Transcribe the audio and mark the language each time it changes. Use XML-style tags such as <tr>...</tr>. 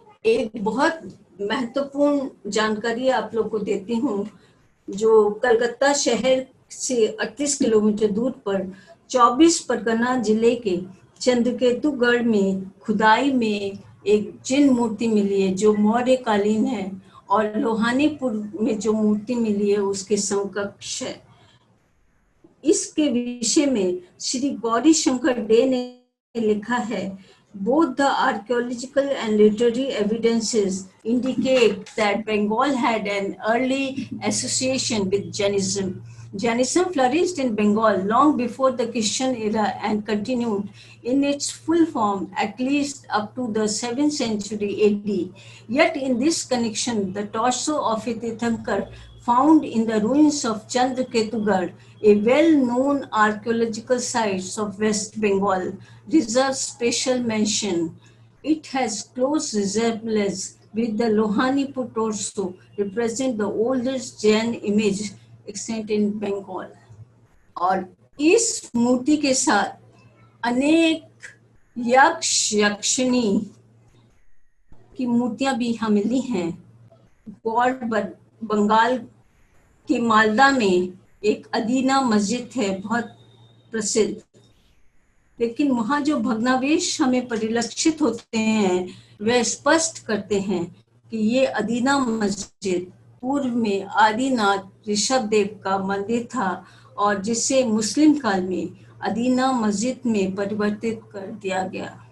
<hi>एक बहुत महत्वपूर्ण जानकारी आप लोग को देती हूँ, जो कलकत्ता शहर से 38 किलोमीटर दूर पर 24 परगना जिले के चंद्रकेतुगढ़ में खुदाई में एक जिन मूर्ति मिली है जो मौर्य कालीन है, और लोहानीपुर में जो मूर्ति मिली है उसके समकक्ष है। इसके विषय में श्री गौरी शंकर डे ने लिखा है,</hi> <en>both the archaeological and literary evidences indicate that Bengal had an early association with Jainism. Jainism flourished in Bengal long before the Christian era and continued in its full form at least up to the 7th century AD. Yet in this connection, the torso of a Tirthankar found in the ruins of Chandraketugad, a well-known archaeological site of West Bengal, deserves special mention. It has close resemblance with the Lohanipur torso, represent the oldest Jain image extant in Bengal.</en> <hi>और इस मूर्ति के साथ अनेक यक्ष यक्षिणी की मूर्तियां भी हमें मिली हैं। गौड़ बंगाल की मालदा में एक अदीना मस्जिद है बहुत प्रसिद्ध, लेकिन वहाँ जो भग्नावशेष हमें परिलक्षित होते हैं वह स्पष्ट करते हैं कि ये अदीना मस्जिद पूर्व में आदिनाथ ऋषभ देव का मंदिर था और जिसे मुस्लिम काल में अदीना मस्जिद में परिवर्तित कर दिया गया।</hi>